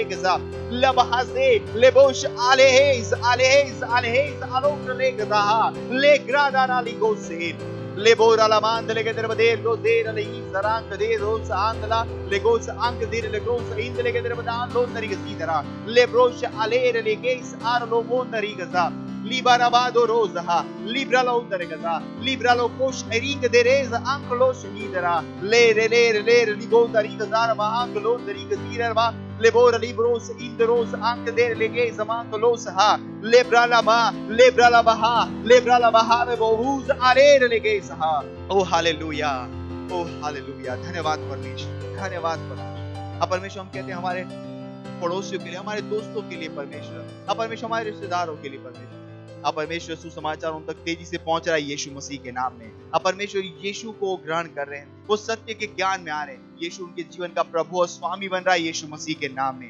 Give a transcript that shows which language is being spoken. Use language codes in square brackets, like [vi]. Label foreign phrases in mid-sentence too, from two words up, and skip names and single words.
[en] gaza labahaze le bosh alehez alehez alehez alokra le gaza le grada na li gose le bora la mand le gadar bade lo zera le izarang de rosa andla le gosa ank dir le gosa indale gadar badan lo nari gasidara le brosh alere le geis arlo mondari gaza Libarabado rosa, libra lo gaza, libra lo kosh ering dereza anklo shidera, le ligonda riga zarma anklo riga zirma, lebora libros indros ank der legeza manklo ha, lebra la baha, lebra la baha le bohuz alere legeza ha. Oh hallelujah, oh hallelujah, [hi] धन्यवाद परमेश्वर, धन्यवाद परमेश्वर। अब परमेश्वर हम कहते हैं हमारे पड़ोसियों के लिए, हमारे दोस्तों के लिए परमेश्वर, अब परमेश्वर हमारे रिश्तेदारों के लिए परमेश्वर, अब परमेश्वर सुसमाचार उन तक तेजी से पहुंच रहा है यीशु मसीह के नाम में। अब परमेश्वर यीशु को ग्रहण कर रहे हैं, वो सत्य के ज्ञान में आ रहे हैं, यीशु उनके जीवन का प्रभु और स्वामी बन रहा है यीशु मसीह के नाम में।